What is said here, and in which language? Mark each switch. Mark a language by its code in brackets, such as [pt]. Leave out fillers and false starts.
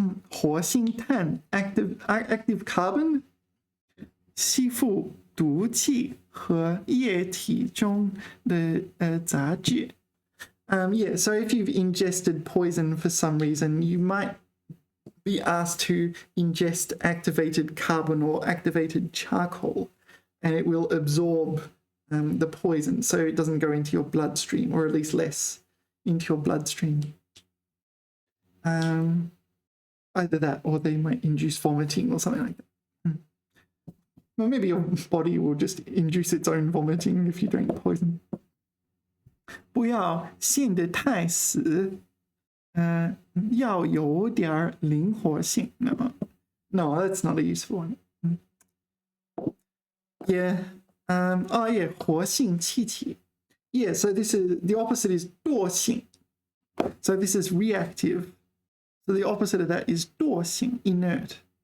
[en] 活性炭 active carbon [zh] 吸附毒气和液体中的杂质 [en] Yeah, so if you've ingested poison for some reason, you might be asked to ingest activated carbon or activated charcoal, and it will absorb the poison so it doesn't go into your bloodstream, or at least less into your bloodstream. Either that or they might induce vomiting or something like that. Well, maybe your body will just induce its own vomiting if you drink poison. [zh] 不要陷得太死，要有点灵活性. [en] No, that's not a useful one. Yeah. Yeah, 活性气体.Yeah, so this is the opposite is 惰性. So this is reactive. So the opposite of that is 惰性, inert.